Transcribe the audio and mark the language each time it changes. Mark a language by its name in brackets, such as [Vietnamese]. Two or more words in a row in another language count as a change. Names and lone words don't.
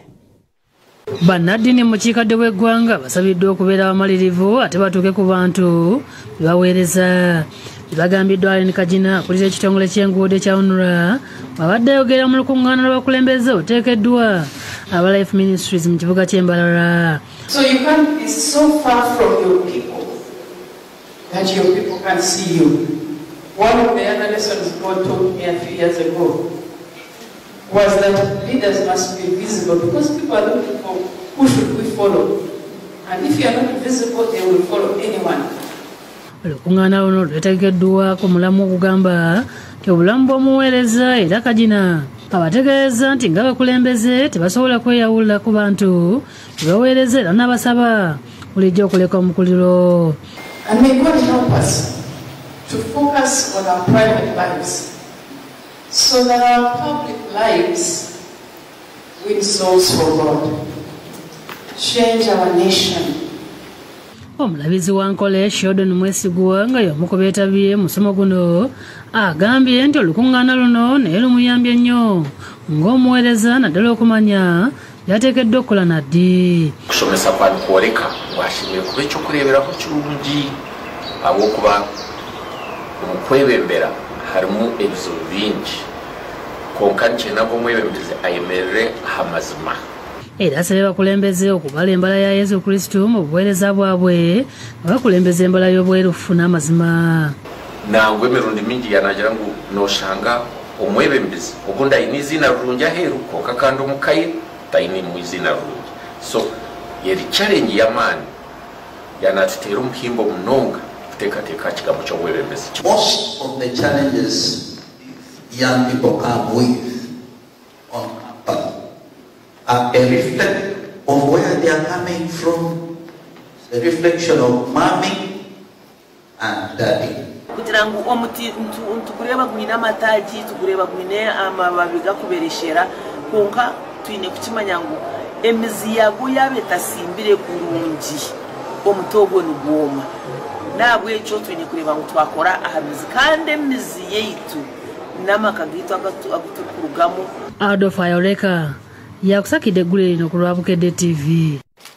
[Ganda] Bannaddiini mu kiikadde bw'eggwanga basabiddwa okubeera abamalirivu ate batuuke ku bantu bebaweereza. Bagambiddwa Allen Kagina akulira ekitongole ky'enguudo ekya UNRA abadde ayogera mu lukungaana lw'abakulembeze oluteekeddwa aba Life Ministries mu kibuga ky'e Mbarara. [English] So you can't be so far from your people that your people can't see you. One of the other lessons God taught me a few years ago was that leaders must be visible because people are looking for who should we follow. And if you are not visible, they will follow anyone. [Ganda] Olukungaana luno lwetegekeddwa ku mulamu okugamba nti obulamu bw'omuweereza era Kagina abategeeza nti ng'abakulembeze tebasobola kweyawulira ku bantu bebaweereza era n'abasaba bulijjo okuleka omukuliro. [English] And may God help us to focus on our private lives so that our public lives win souls for God, change our nation. [Ganda] Omulabizi wa Nkole Sheldon Mwesigwa nga y'omu ku beetabye musomo guno agambye nti olukungaana luno naye lumuyambye nnyo ng'omuweereza naddala okumanya byateekeddwa okukola naddi. [Nyankole] Okusomesa kwoleka bwashimye kuba ekyokureeberako kirungi habwokuba mu kwebembera harimu ebizibu bingi konka nikyenanga omwebembezi ayemerere aha mazima. [Ganda] Era asabye bakulembeze okubala embala ya Yesu Kristo mu buweereza bwabwe bakulembeze embala y'obwerufu n'amazima. [Nyankole] Nangwe emirundi mingi yanagira ngu noshanga omwebembezi ogundi ayina izina rurungi aheeru konka kandi omukaire tayina mu izina rurungi. So yeri challenge y'amaani yanatuteera omuhimbo munonga kuteekateeka kigambo ky'obwebembezi. [English] Most of the challenges young people come with on campus are a reflection of where they are coming from, a reflection of mommy and daddy. [Nyankole] Kugira ngo omuti ntukureba gwine amataji tukureba gwine amababi gakubereshera konka twine kukimanya ngo emizi yago yabetasimbire kurungi omutogo nugwoma nabwe ekyo twine kureba ngo twakora ahamizi kandi emizi yeitu namakagito agatukurugamo. [Ganda] Adolf Ayoleka yakusakidde eggulu lino ku lwa Bukedde TV.